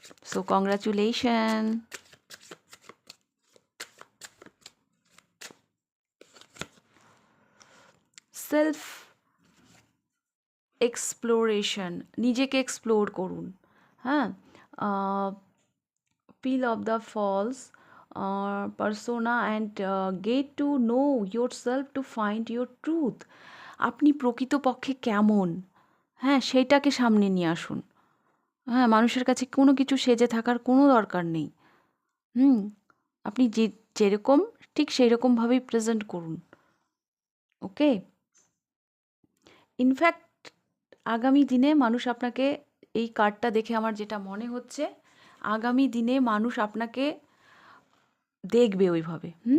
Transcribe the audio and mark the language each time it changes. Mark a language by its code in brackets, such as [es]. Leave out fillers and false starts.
[en] So congratulation. [bn] Self exploration, নিজেকে explore করুন। [en] হ্যাঁ, peel off the false persona and get to know yourself to find your truth. [bn] আপনি প্রকৃতপক্ষে কেমন, হ্যাঁ সেইটাকে সামনে নিয়ে আসুন। হ্যাঁ, মানুষের কাছে কোনো কিছু সেজে থাকার কোনো দরকার নেই। আপনি যেরকম ঠিক সেই রকমভাবেই প্রেজেন্ট করুন। ওকে, ইনফ্যাক্ট আগামী দিনে মানুষ আপনাকে, এই কার্ডটা দেখে আমার যেটা মনে হচ্ছে, আগামী দিনে মানুষ আপনাকে দেখবে ওইভাবে।